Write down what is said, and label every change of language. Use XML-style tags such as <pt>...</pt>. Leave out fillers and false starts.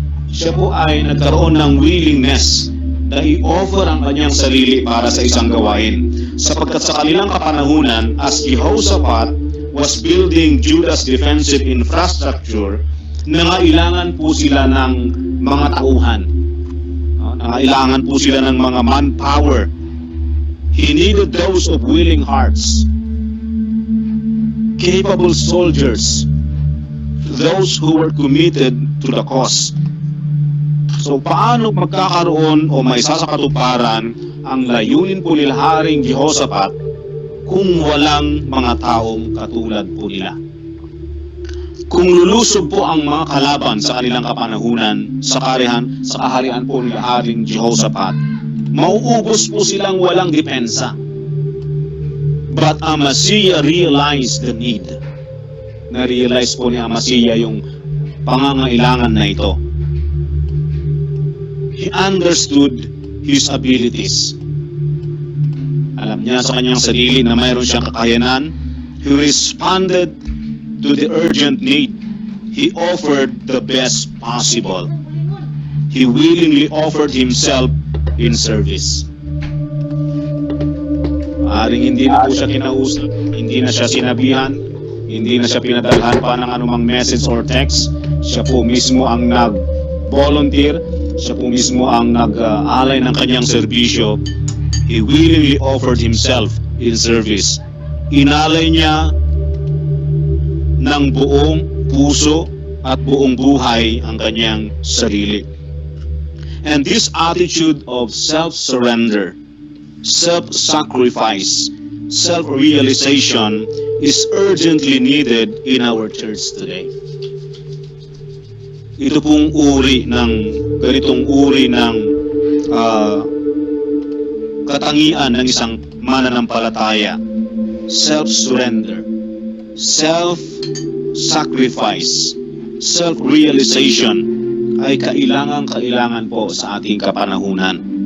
<tl>Siya po ay nagkaroon ng willingness na i-offer ang kanyang sarili para sa isang gawain. Sapagkat sa kanilang kapanahunan,</tl> <en>as Jehoshaphat was building Judah's defensive infrastructure,</en> <tl>nangailangan po sila ng mga tauhan. Nangailangan po sila ng mga manpower.</tl> <en>He needed those of willing hearts, capable soldiers, those who were committed to the cause.</en> <tl>So paano magkakaroon o may sasakatuparan ang layunin po nila Haring Jehoshaphat kung walang mga taong katulad po nila? Kung lulusob po ang mga kalaban sa kanilang kapanahunan, sa kaharian po nila Haring Jehoshaphat, mauubos po silang walang depensa.</tl> <en>But Amaziah realized the need.</en> <tl>Na-realize po ni Amaziah yung pangangailangan na ito.</tl> <en>He understood his abilities.</en> <tl>Alam niya sa kanyang sarili na mayroon siyang kakayanan.</tl> <en>He responded to the urgent need. He offered the best possible. He willingly offered himself in service.</en> <tl>Maaring hindi na po siya kinausap, hindi na siya sinabihan, hindi na siya pinadalhan pa ng anumang</tl> <en>message or text.</en> <tl>Siya po mismo ang nag-volunteer, siya po mismo ang nag-alay ng kanyang serbisyo.</tl> <en>He willingly offered himself in service.</en> <tl>Inalay niya ng buong puso at buong buhay ang kanyang sarili.</tl> <en>And this attitude of self-surrender, self-sacrifice, self-realization is urgently needed in our church today.</en> <tl>Ito pong ganitong uri ng katangian ng isang mananampalataya.</tl> <en>Self-surrender, self-sacrifice, self-realization</en> <tl>ay kailangan po sa ating kapanahunan.</tl>